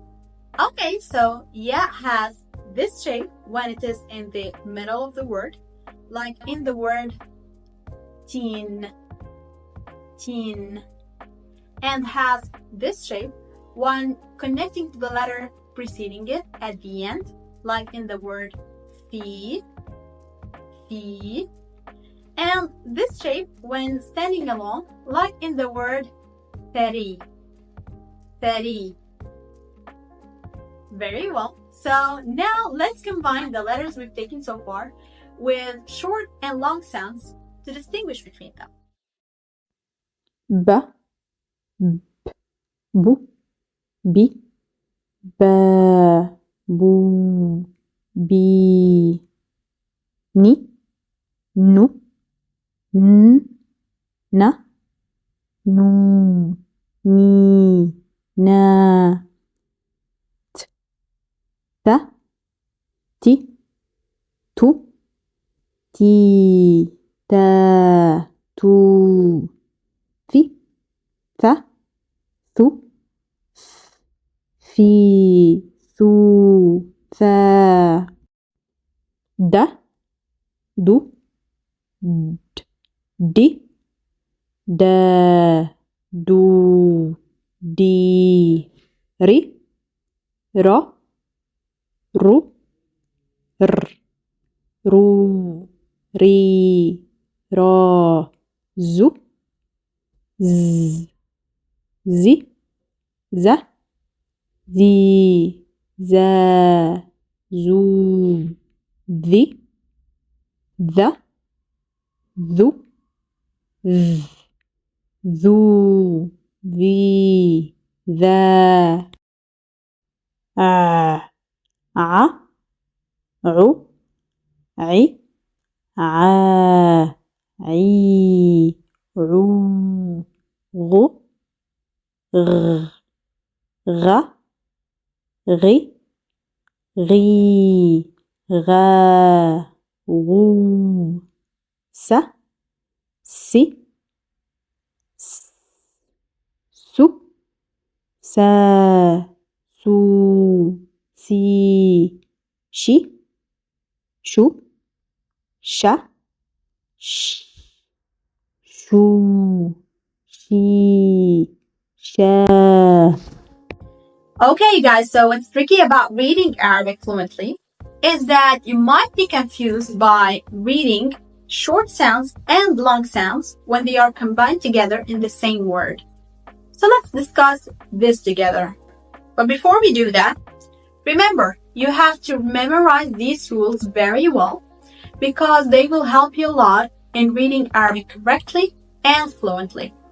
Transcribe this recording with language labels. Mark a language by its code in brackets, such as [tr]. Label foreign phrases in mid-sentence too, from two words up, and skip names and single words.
[en] Okay, so ya has this shape when it is in the middle of the word, like in the word teen, teen, and has this shape when connecting to the letter preceding it at the end, like in the word fi, fi, and this shape when standing alone, like in the word thari, thari. Very well. So now let's combine the letters we've taken so far with short and long sounds to distinguish between them. [ar] ba, b, bu, bi, ba, بو بي ني نو ن ن نو ني نا ت ت تي تو تي تا تو في ث ثو في ثو ثا د دو د دي دا دو دي ري را رو ر رو ري را زو ز زي ز زي زا زو ذي ذا ذو ذ ذو ذي ذا ع ع عو عي عا عي عو غو غ غ غي غي غا غو س سي سو سا سو سي شي شو شا ش شو شي شا. [en] Okay, guys, so what's tricky about reading Arabic fluently is that you might be confused by reading short sounds and long sounds when they are combined together in the same word. So let's discuss this together. But before we do that, remember, you have to memorize these rules very well because they will help you a lot in reading Arabic correctly and fluently.